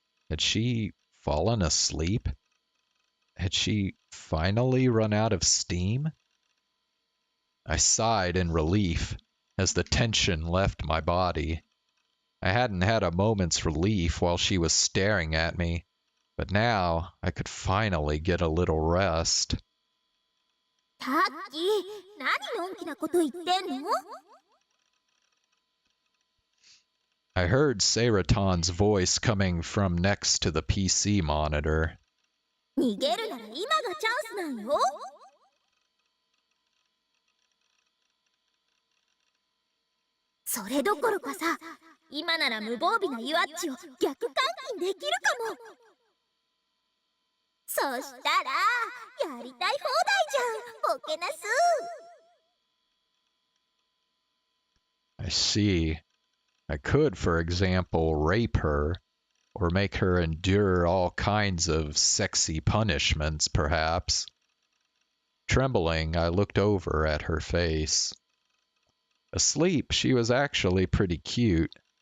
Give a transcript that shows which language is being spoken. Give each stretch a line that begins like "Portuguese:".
English: Had she fallen asleep? Had she finally run out of steam? I sighed in relief as the tension left my body. I hadn't had a moment's relief while she was staring at me, but now I could finally get a little rest.
Japanese: タッキー、何のんきなこと言ってんの
English: I heard Seraton's voice coming from next to the PC monitor.
Japanese: 逃げるなら今がチャンスなんよそれどころかさ、今なら無防備なユアッチを逆監禁できるかもそしたら、やりたい放題じゃん、ボケナス
English: I see. I could, for example, rape her, or make her endure all kinds of sexy punishments, perhaps. Trembling, I looked over at her face. Asleep, she was actually pretty cute.